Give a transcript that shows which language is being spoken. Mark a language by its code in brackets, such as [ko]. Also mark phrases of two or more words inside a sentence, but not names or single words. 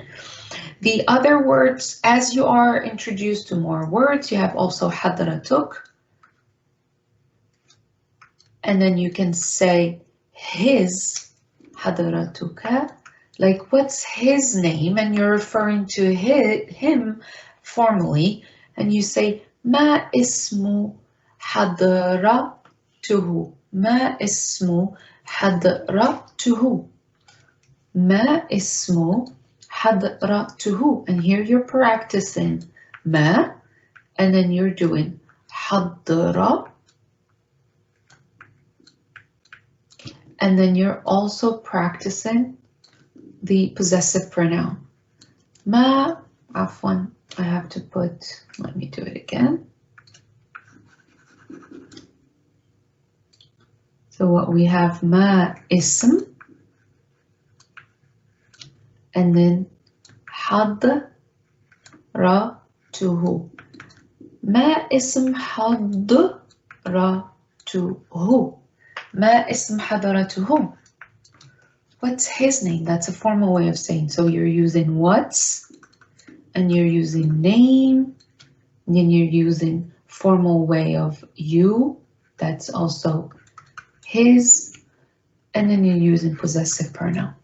[en] The other words, as you are introduced to more words, you have also hadratuk. And then you can say his, hadratuka, like what's his name? And you're referring to him formally, and you say [ar] ما اسم حضرته، ما اسم حضرته، ما اسم حضرته. [en] And here you're practicing ma, and then you're doing hadra. And then you're also practicing the possessive pronoun. [ar] ما، عفوا, [en] I have to put, let me do it again. So what we have, [ar] ما اسم, [en] and then hadratuhu. [ar] ما اسم حضرته. ما اسم حضرته. [en] What's his name? That's a formal way of saying. So you're using what's, and you're using name, and then you're using formal way of you. That's also his, and then you're using possessive pronoun.